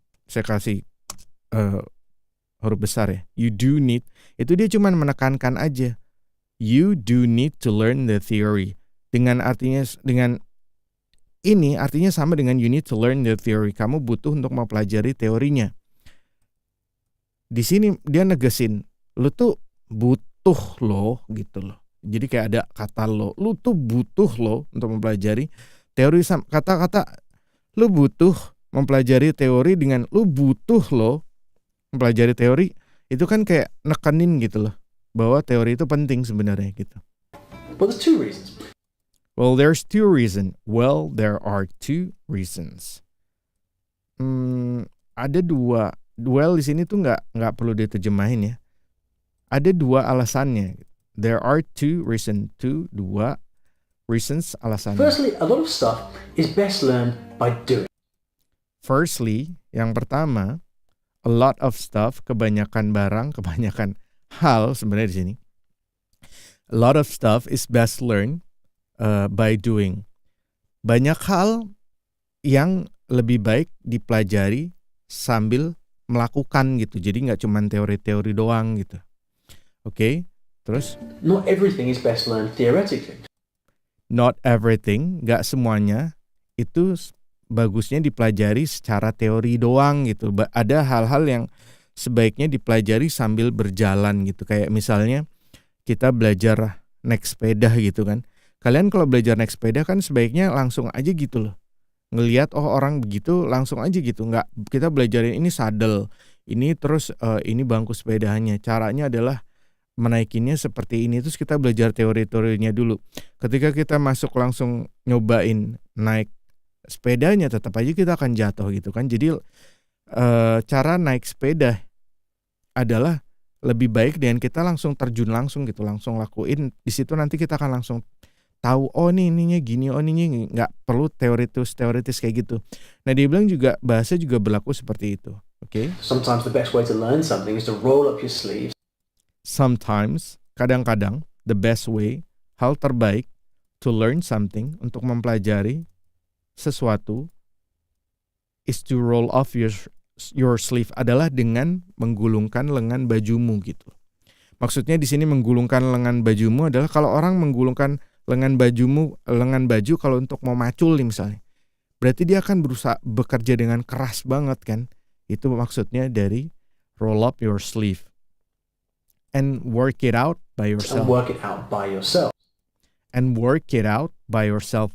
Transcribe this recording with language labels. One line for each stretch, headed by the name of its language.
Indonesian: Saya kasih huruf besar ya.
English: You do need,
Indonesian: itu dia cuma menekankan aja.
English: You do need to learn the theory.
Indonesian: Dengan ini artinya sama dengan
English: you need to learn the theory.
Indonesian: Kamu butuh untuk mempelajari teorinya. Di sini dia negesin, lu tuh butuh lo gitu loh. Jadi kayak ada kata lo, lu tuh butuh lo untuk mempelajari teori. Kata-kata lu butuh mempelajari teori dengan lu butuh lo mempelajari teori, itu kan kayak nekenin gitu loh, bahwa teori itu penting sebenarnya gitu.
English: Well, there's two reasons. There are two reasons.
Indonesian: Ada dua. Well di sini tuh nggak perlu diterjemahin ya. Ada dua alasannya.
English: There are two reasons,
Indonesian: dua reasons alasannya.
English: Firstly, a lot of stuff is best learned by doing.
Indonesian: Firstly, yang pertama,
English: a lot of stuff,
Indonesian: kebanyakan barang, kebanyakan hal sebenarnya di sini.
English: A lot of stuff is best learned by doing.
Indonesian: Banyak hal yang lebih baik dipelajari sambil melakukan gitu. Jadi nggak cuma teori-teori doang gitu. Oke, terus?
English: Not everything is best learned theoretically. Not everything,
Indonesian: nggak semuanya itu bagusnya dipelajari secara teori doang gitu. Ada hal-hal yang sebaiknya dipelajari sambil berjalan gitu. Kayak misalnya kita belajar naik sepeda gitu kan. Kalian kalau belajar naik sepeda kan sebaiknya langsung aja gitu loh. Ngelihat orang begitu langsung aja gitu. Nggak, kita belajarin ini saddle, ini terus ini bangku sepedanya. Caranya adalah menaikinnya seperti ini. Terus kita belajar teori-teorinya dulu. Ketika kita masuk langsung nyobain naik sepedanya, tetap aja kita akan jatuh gitu kan. Jadi cara naik sepeda adalah lebih baik dengan kita langsung terjun langsung gitu, langsung lakuin. Di situ nanti kita akan langsung tahu, oh ininya gini, oh ininya nggak perlu teoritis kayak gitu. Nah dia bilang juga bahasa juga berlaku seperti itu. Oke?
English: Sometimes the best way to learn something is to roll up your sleeves. Sometimes,
Indonesian: kadang-kadang,
English: the best way,
Indonesian: hal terbaik
English: to learn something,
Indonesian: untuk mempelajari sesuatu,
English: is to roll off your sleeve,
Indonesian: adalah dengan menggulungkan lengan bajumu gitu. Maksudnya di sini menggulungkan lengan bajumu adalah kalau orang menggulungkan lengan baju kalau untuk mau macul nih misalnya. Berarti dia akan berusaha bekerja dengan keras banget kan. Itu maksudnya dari
English: roll up your sleeve. And work it out by yourself. And work it out by yourself. And work it out by yourself.